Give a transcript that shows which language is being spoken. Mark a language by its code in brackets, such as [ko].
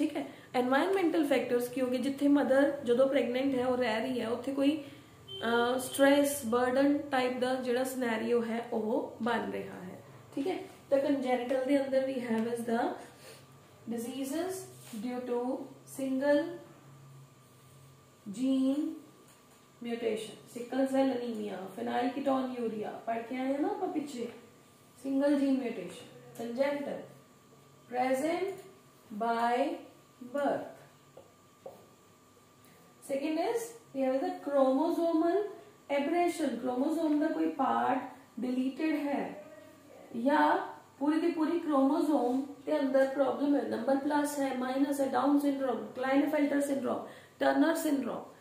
[hi] ठीक है, environmental factors की होगी जिथे मदर जो प्रेगनेंट है और रह रही है उत्थे कोई स्ट्रेस बर्डन टाइप का जो सिनेरियो है वो बन रहा है। ठीक है, तो कंजेनिटल के अंदर [en] we have is the diseases due to single gene mutation, sickle cell anemia, phenylketonuria [hi] पढ़ के आए हैं ना आप पीछे। [en] single gene mutation, congenital, present by birth। second is we have the chromosomal aberration, [hi] chromosome का कोई पार्ट डिलीटेड है या पूरी की पूरी क्रोमोसोम के अंदर प्रॉब्लम है, नंबर प्लस है, माइनस है, down syndrome, क्लाइनेफेल्टर syndrome, Turner syndrome.